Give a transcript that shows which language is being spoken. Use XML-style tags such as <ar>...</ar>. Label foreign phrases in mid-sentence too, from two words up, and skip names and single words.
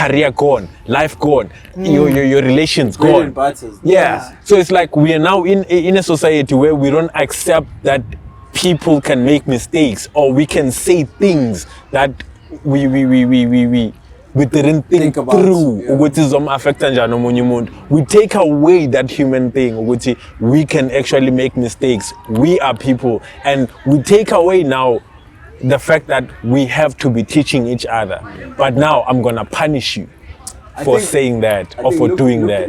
<en>career gone, life gone, your relations Bread gone. and butter. Yeah. So it's like we are now in a society where we don't accept that people can make mistakes or we can say things that we didn't think about, through. yeah.</en> <nd>Ukuthi zoma-affecta njani omunye umuntu.</nd> <en>We take away that human thing. Ukuthi we can actually make mistakes. We are people, and we take away now the fact that we have to be teaching each other. But now I'm gonna punish you for think- saying that I or think for look- doing look- that.</en>